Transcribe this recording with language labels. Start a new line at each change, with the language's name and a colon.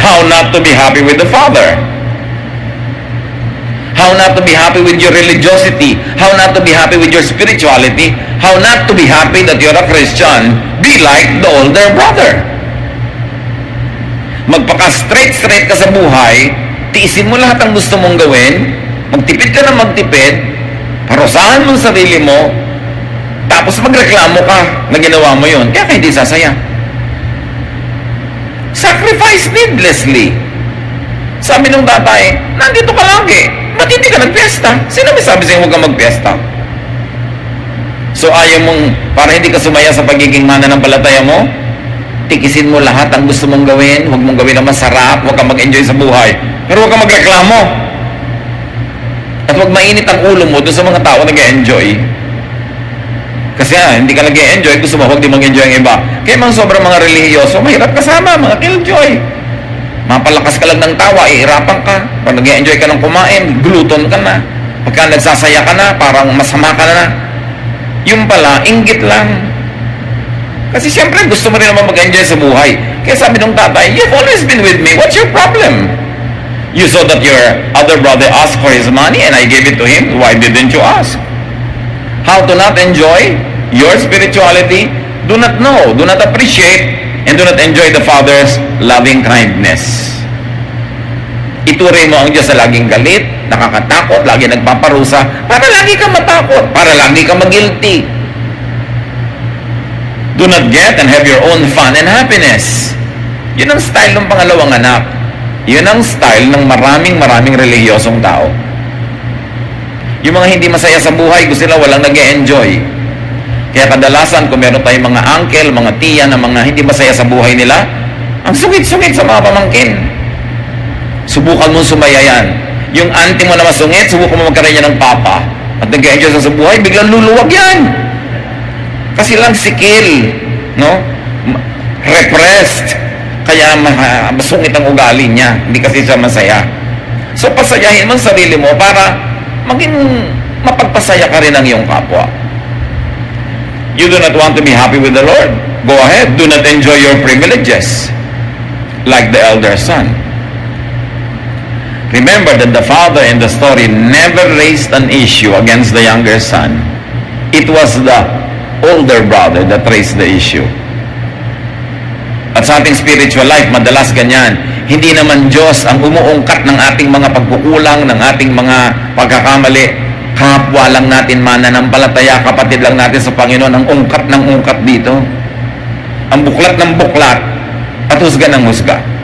English: How not to be happy with the Father. How not to be happy with your religiosity. How not to be happy with your spirituality. How not to be happy that you're a Christian. Be like the older brother.
Filipino: Magpaka-straight ka sa buhay, tiisin mo lahat ang gusto mong gawin, magtipid ka na magtipid, parusahan mo ang sarili mo, tapos magreklamo ka na ginawa mo yun, kaya ka hindi sasaya.
English: Sacrifice needlessly.
Filipino: Sabi ng tatay, nandito ka lagi. Ba't hindi ka nagpiesta? Sino may sabi sa'yo huwag ka magpiesta? So ayaw mong, para hindi ka sumaya sa pagiging mananampalataya mo, tikisin mo lahat ang gusto mong gawin, huwag mong gawin na masarap, huwag ka mag-enjoy sa buhay. Pero huwag ka magreklamo. At huwag mainit ang ulo mo doon sa mga tao nag-enjoy. Kasi hindi ka nag-enjoy, gusto mo huwag di mag-enjoy ang iba. Kaya mga sobrang mga relihiyoso, mahirap kasama, mga killjoy. Mapalakas ka lang ng tawa, ihirapan ka. Pag nag-enjoy ka ng kumain, gluton ka na. Pagka nagsasaya ka na, parang masama ka na. Yung pala, inggit lang. Kasi siyempre, gusto mo rin naman mag-enjoy sa buhay. Kaya sabi ng tatay,
English: you've always been with me. What's your problem? You saw that your other brother asked for his money and I gave it to him. Why didn't you ask? How to not enjoy your spirituality? Do not know, do not appreciate, and do not enjoy the Father's loving kindness.
Filipino: Ituring mo ang Diyos sa laging galit, nakakatakot, lagi nagpaparusa, para lagi ka matakot, para lagi ka mag-guilty.
English: Do not get and have your own fun and happiness.
Filipino: Yun ang style ng pangalawang anak. Yun ang style ng maraming relihiyosong tao. Yung mga hindi masaya sa buhay, gusto nila walang nag-e-enjoy. Kaya kadalasan, kung meron tayong mga uncle, mga tiya na mga hindi masaya sa buhay nila, ang sungit-sungit sa mga pamangkin. Subukan mo sumaya yan. Yung auntie mo na masungit, subukan mo magkaroon niya ng papa. At nag-enjoy sa buhay, biglang luluwag yan. Kasi lang sikil, no? Repressed. Kaya masungit ang ugali niya. Hindi kasi siya masaya. So, pasayahin mo ang sarili mo para maging mapagpasaya ka rin ng iyong kapwa.
English: You do not want to be happy with the Lord? Go ahead. Do not enjoy your privileges like the elder son. Remember that the father in the story never raised an issue against the younger son. It was the older brother that raised the issue.
Filipino: At sa ating spiritual life, madalas ganyan. Hindi naman Diyos ang umuungkat ng ating mga pagkukulang, ng ating mga pagkakamali. Kapwa lang natin mananampalataya, kapatid lang natin sa Panginoon, ang ungkat ng ungkat dito. Ang buklat ng buklat at husga ng husga.